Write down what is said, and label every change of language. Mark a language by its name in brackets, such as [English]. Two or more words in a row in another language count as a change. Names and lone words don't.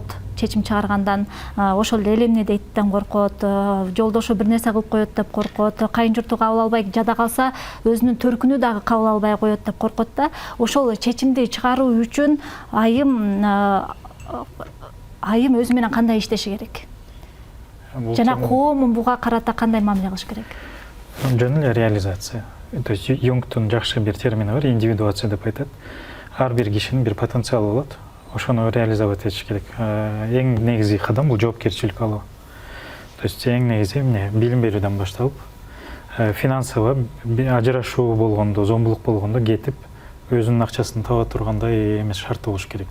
[Kyrgyz] Чечим чыгаргандан, ошол эле эмне дейттен коркот, жолдошу бир нерсе кылып коет деп коркот, кайын журту кабыл албай жада калса өзүнүн төркүнү дагы кабыл албай коет деп коркот да. Ошол чечимди чыгаруу үчүн айым өзү менен кандай иштеши керек? Жана коомун буга карата кандай мамиле кылыш керек? Жөн эле реализация. [Russian] То есть [Kyrgyz] Юнгтун жакшы бир термини бар, индивидуация деп айтат. Ар бир кишинин бир потенциалы болот. Ошону реализовать этиш керек. Эң негизи кадам бул жоопкерчилик алуу. [Russian] То есть [Kyrgyz] эң негизи эмне? Билим берүүдөн башталып, финансово ажырашуу болгондо, зомбулук болгондо кетип, өзүнүн акчасын таба тургандай эмес шарты болуш керек.